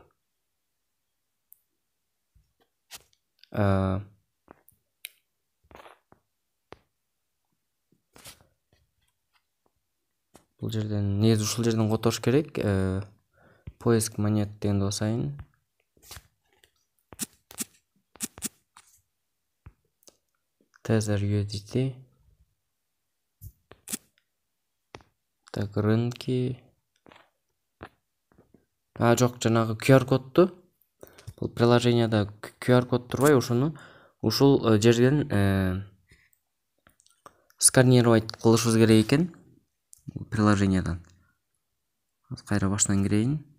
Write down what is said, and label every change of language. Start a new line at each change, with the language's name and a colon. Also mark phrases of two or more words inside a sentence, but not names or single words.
Kyrgyz: Бул жерден негизи ушул жерден которуш керек.
Russian: Поиск монет
Kyrgyz: дегенди басайын. Tether USDT.
Russian: Так, рынки.
Kyrgyz: Жок, жанагы QR кодду. Бул приложенияда QR код турбай, ушул жерден сканировать кылышыбыз керек экен приложениядан. Кайра баштан кирейин.